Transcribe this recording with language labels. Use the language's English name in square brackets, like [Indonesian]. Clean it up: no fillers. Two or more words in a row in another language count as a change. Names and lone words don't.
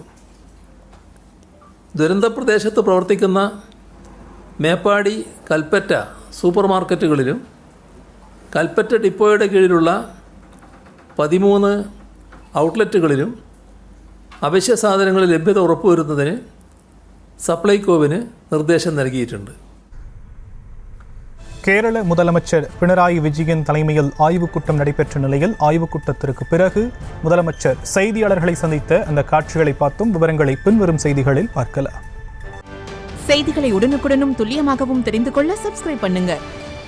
[Malayalam] ദുരന്തപ്രദേശത്ത് പ്രവർത്തിക്കുന്ന മേപ്പാടി, കൽപ്പറ്റ സൂപ്പർ മാർക്കറ്റുകളിലും കൽപ്പറ്റ ഡിപ്പോയുടെ കീഴിലുള്ള 13 ഔട്ട്ലെറ്റുകളിലും അവശ്യ സാധനങ്ങളുടെ ലഭ്യത ഉറപ്പുവരുത്തുന്നതിന് സപ്ലൈകോവിന് നിർദ്ദേശം നൽകിയിട്ടുണ്ട്. [Tamil] கேரள முதலமைச்சர் பினராயி விஜயன் தலைமையில் ஆய்வுக் கூட்டம் நடைபெற்ற நிலையில் ஆய்வுக் கூட்டத்திற்கு பிறகு முதலமைச்சர் செய்தியாளர்களை சந்தித்த அந்த காட்சிகளை பார்த்தும். விவரங்களை பின்வரும் செய்திகளில் பார்க்கலாம். செய்திகளை உடனுக்குடனும் துல்லியமாகவும் தெரிந்து கொள்ள சப்ஸ்கிரைப் பண்ணுங்க.